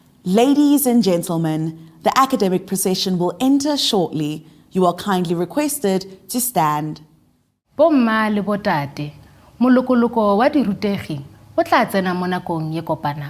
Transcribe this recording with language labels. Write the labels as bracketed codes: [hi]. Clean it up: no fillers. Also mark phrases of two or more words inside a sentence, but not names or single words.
[en] Ladies and gentlemen, the academic procession will enter shortly. You are kindly requested to stand. [nso] Bomma le botate, molokolo wa dirutegi o tla tsena mo nakong ye kopana.